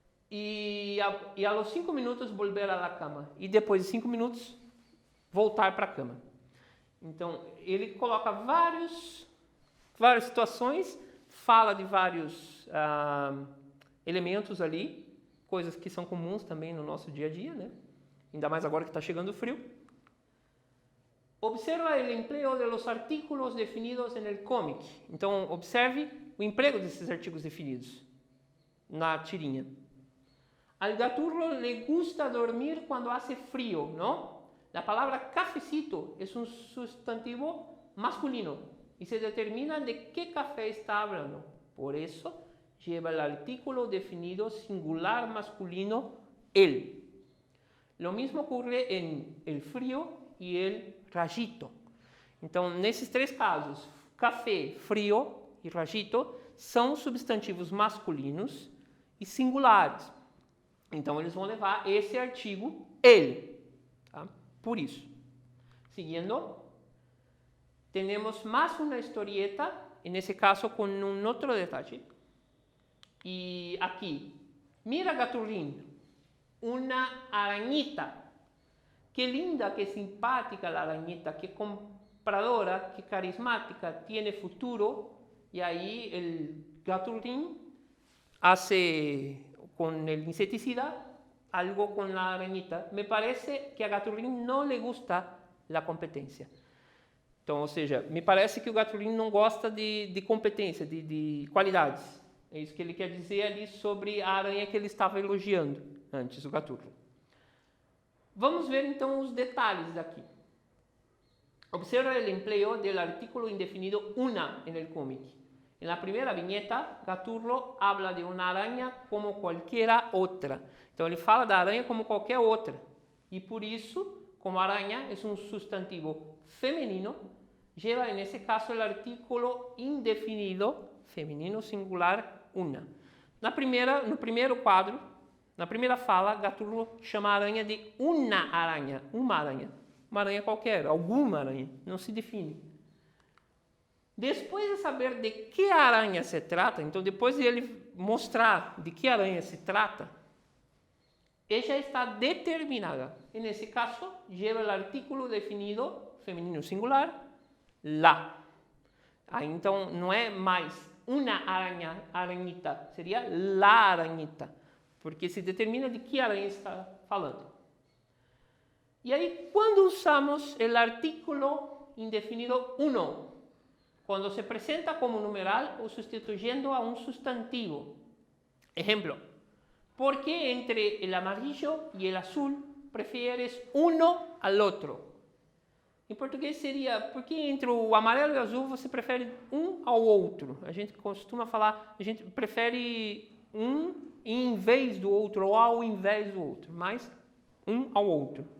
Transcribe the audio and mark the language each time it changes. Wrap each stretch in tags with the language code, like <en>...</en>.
<es>E a los 5 minutos volver a la cama.</es> <pt>E depois de 5 minutos, voltar para a cama. Então, ele coloca várias situações, fala de vários elementos ali, coisas que são comuns também no nosso dia a dia, né? Ainda mais agora que está chegando o frio.</pt> <es>Observa o emprego de los artículos definidos en el cómic.</es> <pt>Então, observe o emprego desses artigos definidos na tirinha.</pt> <es>Al Gaturro le gusta dormir cuando hace frío, ¿no? La palabra cafecito es un sustantivo masculino y se determina de qué café está hablando. Por eso lleva el artículo definido singular masculino el. Lo mismo ocurre en el frío y el rayito.</es> <pt>Então, nesses 3 casos, café, frio e rayito são substantivos masculinos e singulares. Então, eles vão levar esse artigo, ele. Tá? Por isso. Seguindo, temos mais uma historieta, nesse caso com um outro detalhe. E aqui,</pt> <es>mira Gaturrín, uma arañita. Qué linda, qué simpática la arañita, qué compradora, qué carismática, tiene futuro. Y ahí el Gaturrín hace con el inseticida algo con la arañita. Me parece que a Gaturrín no le gusta la competencia.</es> <pt>Então, ou seja, me parece que o Gaturrín não gosta de competência, de qualidades. É isso que ele quer dizer ali sobre a aranha que ele estava elogiando antes, o Gaturro. Vamos ver então os detalhes daqui.</pt> <es>Observa o empleo del artículo indefinido una en el cómic. En la primera viñeta, Gaturro habla de una araña como cualquiera otra.</es> <pt>Então ele fala da aranha como qualquer outra. E por isso, como aranha é um substantivo femenino,</pt> <es>lleva en ese caso el artículo indefinido,</es> <pt>feminino singular, una. No primeiro quadro, na primeira fala, Gaturro chama a aranha de uma aranha. Uma aranha qualquer, alguma aranha, não se define. Depois de saber de que aranha se trata, então depois de ele mostrar de que aranha se trata, ela já está determinada. Nesse caso, lleva o artículo definido, feminino singular, la. Aí, então, não é mais uma aranhita, seria la aranhita, porque se determina de que aranha está falando. E aí, quando usamos o artículo indefinido uno, quando se apresenta como numeral ou sustituyendo a um substantivo.</pt> <es>Ejemplo, ¿por qué entre el amarillo y el azul prefieres uno al otro?</es> <pt>Em português seria, por que entre o amarelo e o azul você prefere um ao outro? A gente costuma falar, a gente prefere um em vez do outro ou ao invés do outro, mas um ao outro.</pt>